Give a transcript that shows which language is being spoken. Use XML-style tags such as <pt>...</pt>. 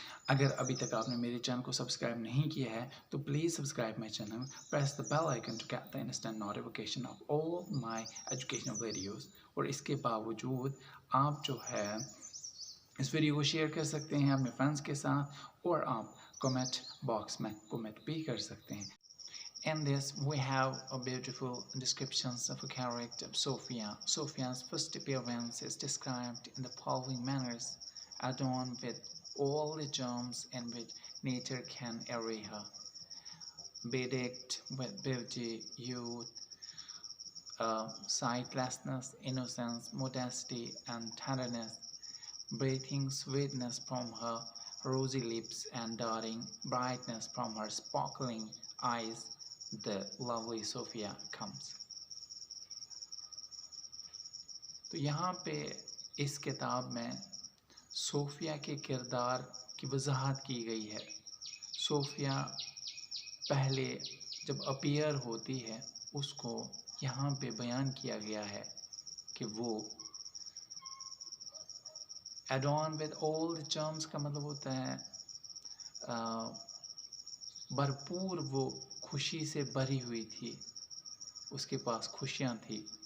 <hi>अगर अभी तक आपने मेरे चैनल को सब्सक्राइब नहीं किया है तो</hi> <en>Please subscribe my channel, press the bell icon to get the instant notification of all my educational videos.</en> <hi>और इसके बावजूद आप जो है इस वीडियो को शेयर कर सकते हैं अपने फ्रेंड्स के साथ और आप कमेंट बॉक्स में कमेंट भी कर सकते हैं।</hi> <en>In this, we have a beautiful descriptions of a character of Sophia. Sophia's first appearance is described in the following manners, adorned with all the charms in which nature can array her, bedecked with beauty, youth, sightlessness, innocence, modesty, and tenderness, breathing sweetness from her rosy lips and darting brightness from her sparkling eyes, the lovely Sophia comes।</en> <hi>तो यहाँ पे इस किताब में Sophia के किरदार की वजाहत की गई है। सोफिया पहले जब अपीयर होती है उसको यहाँ पे बयान किया गया है कि वो</hi> <en>adorn with all the charms</en> <hi>का मतलब होता है भरपूर, वो खुशी से भरी हुई थी, उसके पास खुशियाँ थी।</hi>